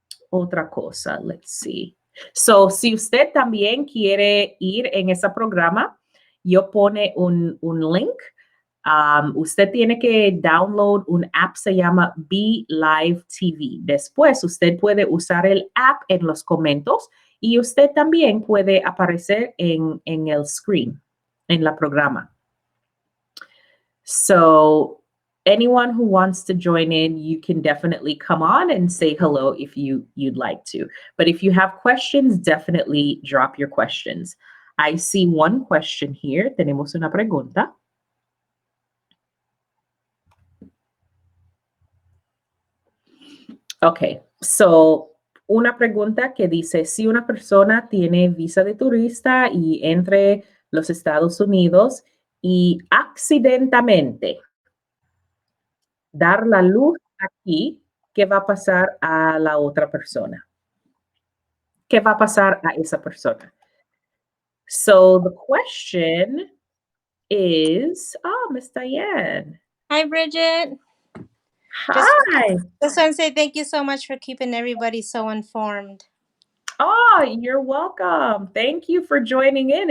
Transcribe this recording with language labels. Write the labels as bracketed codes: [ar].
[es] Otra cosa, [en] let's see. [es] So, si usted también quiere ir en ese programa, yo pone un link. Usted tiene que download un app, se llama Be Live TV. Después, usted puede usar el app en los comentarios y usted también puede aparecer en el screen, en la programa. [en] So, anyone who wants to join in, you can definitely come on and say hello if you'd like to. But if you have questions, definitely drop your questions. I see one question here. [es] Tenemos una pregunta. Okay, so una pregunta que dice, si una persona tiene visa de turista y entre los Estados Unidos y accidentalmente dar la luz aquí, ¿qué va a pasar a la otra persona? ¿Qué va a pasar a esa persona? [en] So the question is, Miss Diane. Hi, Bridget. Hi. Just want to say thank you so much for keeping everybody so informed. Oh, you're welcome. Thank you for joining in.